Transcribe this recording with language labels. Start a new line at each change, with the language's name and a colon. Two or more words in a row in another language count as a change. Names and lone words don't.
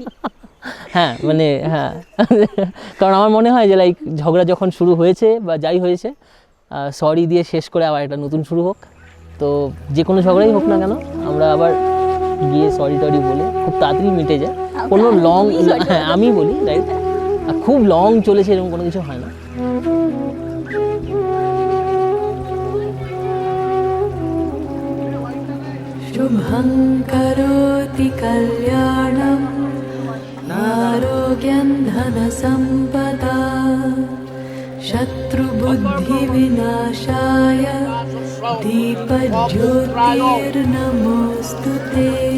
Bangla: হ্যাঁ মানে হ্যাঁ, কারণ আমার মনে হয় যে লাইক ঝগড়া যখন শুরু হয়েছে বা যাই হয়েছে, সরি দিয়ে শেষ করে আবার একটা নতুন শুরু হোক। তো যে কোনো ঝগড়াই হোক না কেন, আমরা আবার গিয়ে সরি টরি বলে খুব তাড়াতাড়ি মিটে যায়। কোনো লং, হ্যাঁ আমি বলি রাইট, খুব লং চলেছে এরকম কোনো কিছু হয় না।
Sanskrit: शुभं करोति कल्याणं आरोग्यं धनसम्पदा शत्रुबुद्धिविनाशाय दीपज्योतिर्नमोऽस्तु ते।